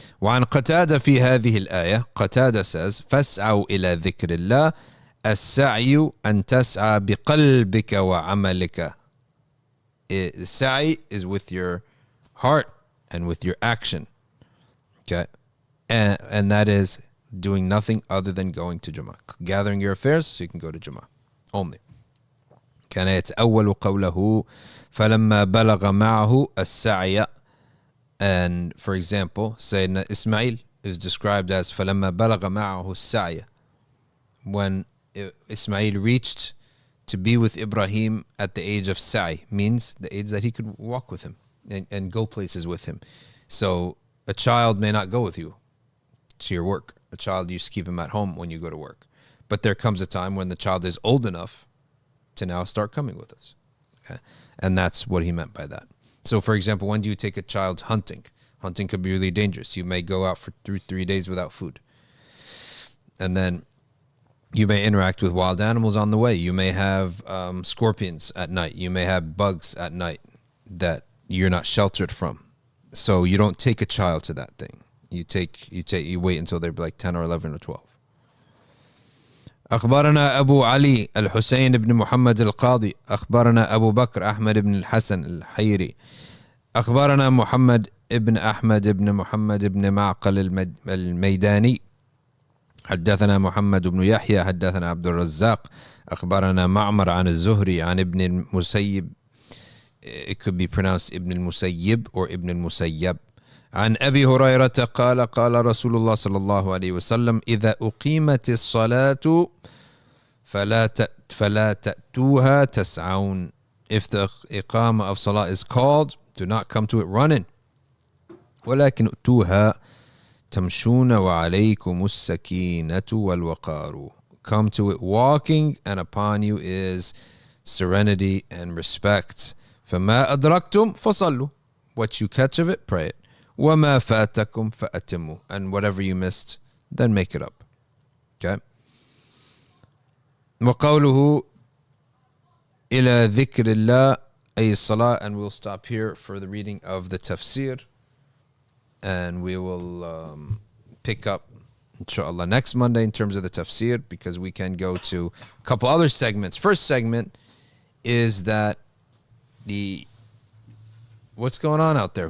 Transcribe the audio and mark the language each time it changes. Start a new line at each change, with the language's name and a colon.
Arabic: وعن قتادة في هذه الآية, قتادة
English: says,
Arabic: فاسعوا إلى ذكر الله السعي أن تسعى بقلبك وعملك.
English: Sa'i is with your heart and with your action. Okay. And that is doing nothing other than going to Jumu'ah. Gathering your affairs so you can go to Jumu'ah only.
Arabic: كان يتأول قوله فلما بلغ معه السعي.
English: And for example, Sayyidina Ismail is described as
Arabic: فلما بلغ معه السعي.
English: When Ismail reached to be with Ibrahim at the age of Sa'i, means the age that he could walk with him and go places with him. So a child may not go with you to your work. A child, you just keep him at home when you go to work. But there comes a time when the child is old enough to now start coming with us. Okay? And that's what he meant by that. So for example, when do you take a child hunting? Hunting could be really dangerous. You may go out for 3 days without food. And then you may interact with wild animals on the way. You may have scorpions at night. You may have bugs at night that you're not sheltered from. So you don't take a child to that thing. You wait until they're like 10 or 11 or 12.
Arabic: أخبرنا أبو علي الحسين بن محمد القاضي أخبرنا أبو بكر أحمد بن الحسن الحيري أخبرنا محمد ابن أحمد بن محمد بن معقل الميداني حدثنا محمد بن يحيى حدثنا عبد الرزاق أخبرنا معمر عن الزهري عن ابن المسيب.
English: It could be pronounced ابن المسيب or ابن المسيب.
Arabic: عن أبي هريرة قال قال رسول الله صلى الله عليه وسلم إذا أقيمت الصلاة فلا تأتوها تسعون.
English: If the iqamah of salah is called, do not come to it running.
Arabic: ولكن أتوها تمشون وعليكم السكينة والوقار.
English: Come to it walking, and upon you is serenity and respect.
Arabic: فما أدركتم فصلوا.
English: What you catch of it, pray it.
Arabic: وما فاتكم فأتموا.
English: And whatever you missed, then make it up. Okay.
Arabic: وقوله إلى ذكر الله أي الصلاة.
English: And we'll stop here for the reading of the tafsir. And we will pick up, inshallah, next Monday in terms of the tafsir, because we can go to a couple other segments. First segment is that what's going on out there?